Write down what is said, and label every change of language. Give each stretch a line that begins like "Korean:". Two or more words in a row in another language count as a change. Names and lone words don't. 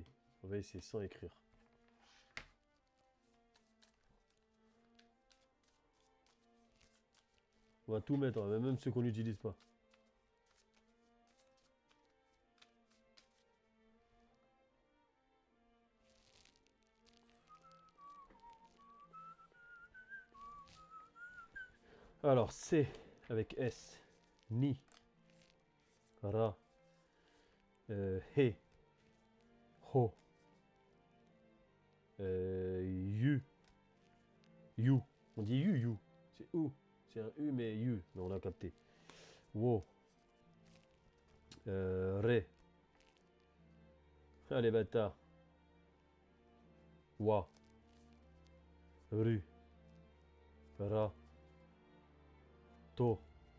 French: On va essayer sans écrire. On va tout mettre, hein, même ceux qu'on n'utilise pas. Alors, C avec S.
Japanese: Ni. Ra. He. Ho. Yu.
French: You. On dit you, you. C'est ou. C'est un U, mais you. Mais on a capté. Wo. Re. Allez, bâtard.
Japanese: Wa. Ru. Ra. To.